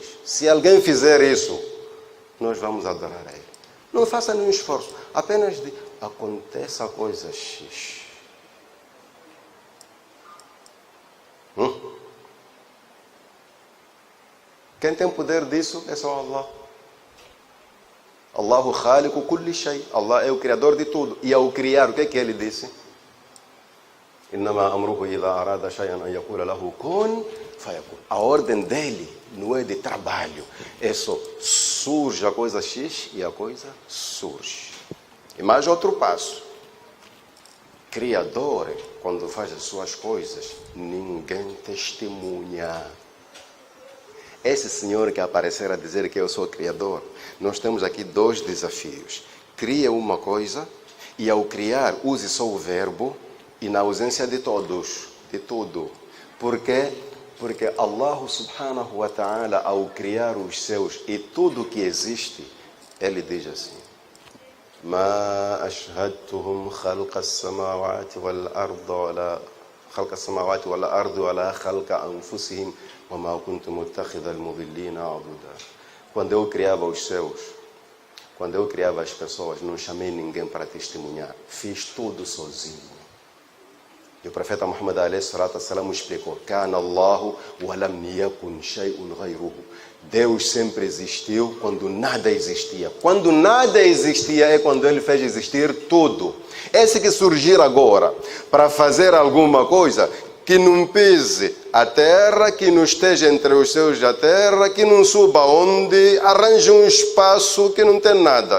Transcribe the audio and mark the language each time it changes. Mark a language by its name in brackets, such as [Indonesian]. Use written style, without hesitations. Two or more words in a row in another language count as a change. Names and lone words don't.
[Portuguese] Se alguém fizer isso, nós vamos adorar a Ele. Não faça nenhum esforço, apenas aconteça a coisa X. Quem tem poder disso é só Allah. [Arabic] الله خالق كل شيء. [Portuguese] Allah é o criador de tudo. E ao criar, o que é que ele disse? [Arabic] إنما أمره إذا أراد شيئا أن يقول له كن فيكون. [Portuguese] A ordem dele não é de trabalho. É só surge a coisa X e a coisa surge. E mais outro passo. Criador, quando faz as suas coisas, ninguém testemunha. Esse senhor que aparecer a dizer que eu sou criador, nós temos aqui 2 desafios. Cria uma coisa e ao criar use só o verbo e na ausência de todos, de tudo. Por quê? Porque [Arabic] الله سبحانه وتعالى [Portuguese] ao criar os céus e tudo que existe, Ele diz assim: [Arabic] ما أشهدتهم خلق السماوات والأرض ولا خلق أنفسهم وما كنت متخذ المضلين عضدا. [Portuguese] Quando eu criava os céus, quando eu criava as pessoas, não chamei ninguém para testemunhar. Fiz tudo sozinho. E o profeta Muhammad [Arabic] عليه الصلاة والسلام [Portuguese] explicou: [Arabic] كان الله ولم يكن شيء غيره. [Portuguese] Deus sempre existiu quando nada existia. Quando nada existia é quando Ele fez existir tudo. Esse que surgir agora para fazer alguma coisa, que não pise a terra, que não esteja entre os céus da terra, que não suba onde, arranje um espaço que não tem nada.